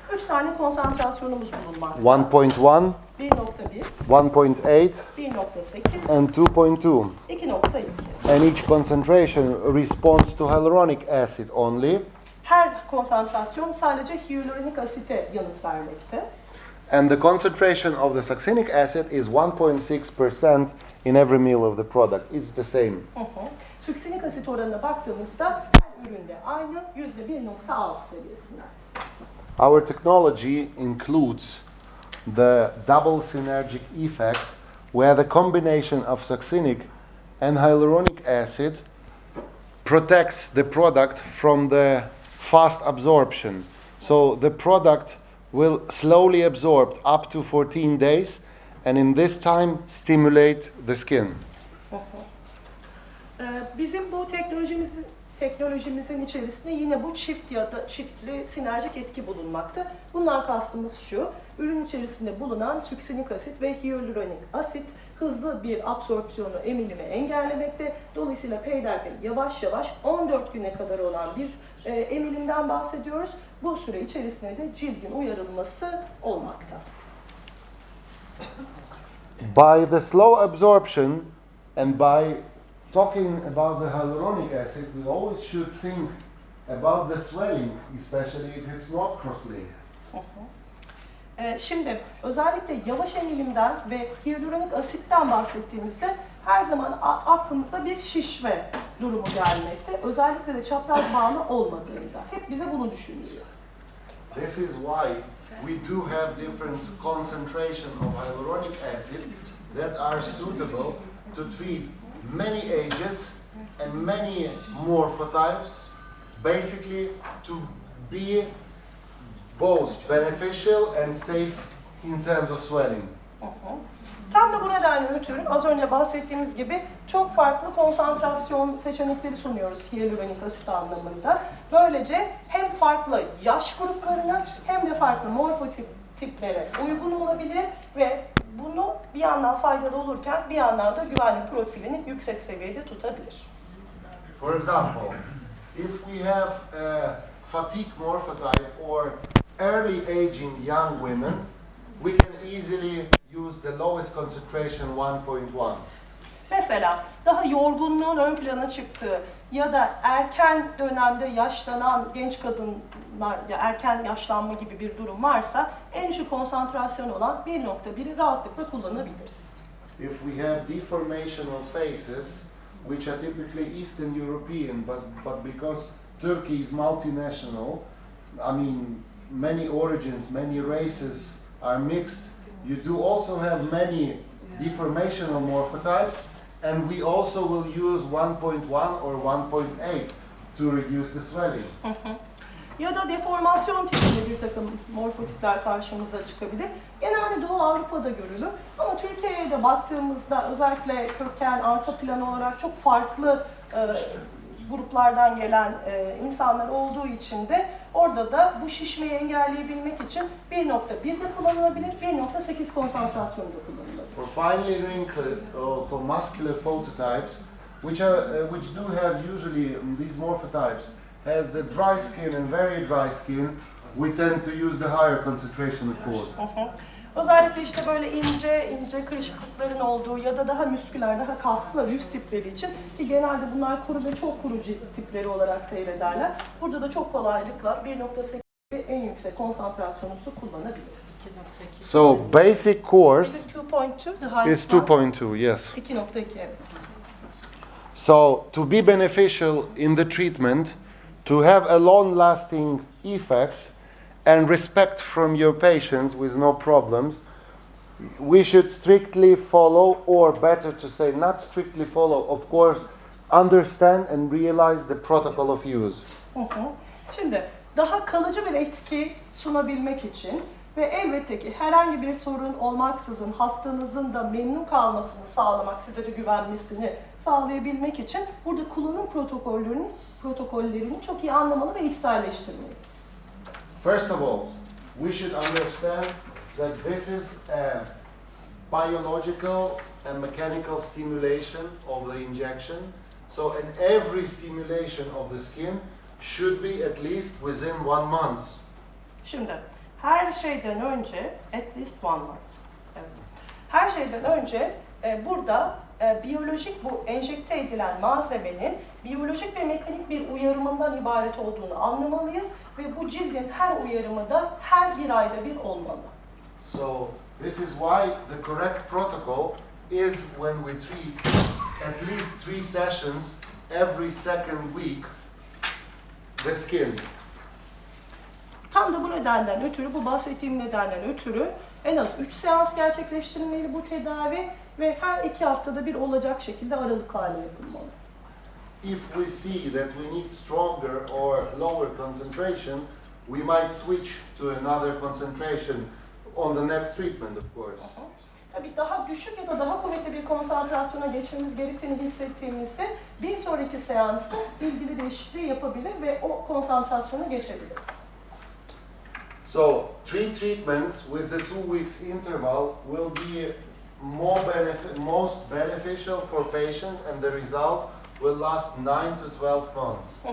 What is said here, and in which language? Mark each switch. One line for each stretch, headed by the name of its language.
Turkish: 3 tane konsantrasyonumuz bulunmakta. 1.1, 1.1, 1.8, 1.8,
English: and 2.2. 2.2. And each concentration responds to hyaluronic acid only.
Turkish: Her konsantrasyon sadece hyaluronik asite yanıt vermekte.
English: And the concentration of the succinic acid is 1.6% in every meal of the product. It's the same.
Turkish: Suksinik asit oranına baktığımızda her üründe aynı %1.6 seviyesinde.
English: Our technology includes the double synergic effect, where the combination of succinic and hyaluronic acid protects the product from the fast absorption. So the product will slowly absorb up to 14 days, and in this time stimulate the skin.
Turkish: Bizim bu teknolojimizin içerisinde yine bu çift ya da çiftli sinerjik etki bulunmakta. Bundan kastımız şu, ürün içerisinde bulunan suksinik asit ve hyaluronik asit hızlı bir absorpsiyonu, emilimi engellemekte. Dolayısıyla peyderpey yavaş yavaş 14 güne kadar olan bir emilimden bahsediyoruz. Bu süre içerisinde de cildin uyarılması olmakta.
English: By the slow absorption and by talking about the hyaluronic acid, we always should think about the swelling, especially if it's not cross-linked.
Turkish: Şimdi özellikle yavaş emilimden ve hyaluronik asitten bahsettiğimizde her zaman aklımıza bir şişme durumu gelmekte. Özellikle de çapraz bağlı olmadığında. Hep bize bunu düşünüyor.
English: This is why we do have different concentration of hyaluronic acid that are suitable to treat many ages and many morphotypes, basically to be both beneficial and safe in terms of swelling.
Turkish: Tam da bu nedenle ötürü az önce bahsettiğimiz gibi çok farklı konsantrasyon seçenekleri sunuyoruz hyaluronik asit anlamında. Böylece hem farklı yaş gruplarına hem de farklı morfotiplere uygun olabilir ve bunu bir yandan faydalı olurken bir yandan da güvenlik profilini yüksek seviyede tutabilir.
English: For example, if we have a fatigue morphotype or early aging young women, we can easily use the lowest concentration 1.1.
Turkish: Mesela daha yorgunluğun ön plana çıktığı ya da erken dönemde yaşlanan genç kadınlar ya erken yaşlanma gibi bir durum varsa en düşük konsantrasyon olan 1.1'i rahatlıkla kullanabiliriz.
English: If we have deformational faces, which are typically Eastern European, but because Turkey is multinational, I mean many origins, many races are mixed, you do also have many deformational morphotypes, and we also will use 1.1 or 1.8 to reduce the swelling.
Turkish: Ya da deformasyon tipinde bir takım morfotipler karşımıza çıkabilir. Genelde Doğu Avrupa'da görülür ama Türkiye'ye de baktığımızda özellikle köken, arka plan olarak çok farklı gruplardan gelen insanlar olduğu için de orada da bu şişmeyi engelleyebilmek için 1.1'de kullanılabilir, 1.8 konsantrasyonda kullanılabilir.
English: For finely wrinkled or for muscular phototypes, which do have usually these morphotypes has the dry skin and very dry skin, we tend to use the higher concentration of course.
Turkish: Özellikle işte böyle ince kırışıklıkların olduğu ya da daha müsküler, daha kaslı yüz tipleri için ki genelde bunlar kuru ve çok kuru cilt tipleri olarak seyrederler. Burada da çok kolaylıkla 1.8 en yüksek konsantrasyonumuzu kullanabiliriz.
English: So basic course 2.2, the highest is 2.2, yes.
Turkish: 2.2 evet.
English: So to be beneficial in the treatment, to have a long-lasting effect and respect from your patients with no problems, we should strictly follow, or better to say not strictly follow, of course, understand and realize the protocol of use.
Turkish: Şimdi daha kalıcı bir etki sunabilmek için ve elbette ki herhangi bir sorun olmaksızın hastanızın da memnun kalmasını sağlamak, size de güvenmesini sağlayabilmek için burada kullanım protokollerini çok iyi anlamalı ve içselleştirmeliyiz.
English: First of all, we should understand that this is a biological and mechanical stimulation of the injection. So in every stimulation of the skin should be at least within 1 month.
Turkish: Şimdi her şeyden önce
English: at least 1 month.
Turkish: Evet. Her şeyden önce burada biyolojik bu enjekte edilen malzemenin biyolojik ve mekanik bir uyarımından ibaret olduğunu anlamalıyız ve bu cildin her uyarımı da her 1 ayda bir olmalı.
English: So this is why the correct protocol is when we treat at least 3 sessions every second week the skin.
Turkish: Tam da bu nedenden ötürü, bu bahsettiğim nedenden ötürü en az 3 seans gerçekleştirilmeli bu tedavi ve her 2 haftada bir olacak şekilde aralıklarla yapılmalı.
English: If we see that we need stronger or lower concentration, we might switch to another concentration on the next treatment, of course.
Turkish: Tabii daha düşük ya da daha kuvvetli bir konsantrasyona geçmemiz gerektiğini hissettiğimizde bir sonraki seansta ilgili değişikliği yapabilir ve o konsantrasyona geçebiliriz.
English: So 3 treatments with the 2 weeks interval will be most beneficial for patient, and the result will last 9 to 12 months.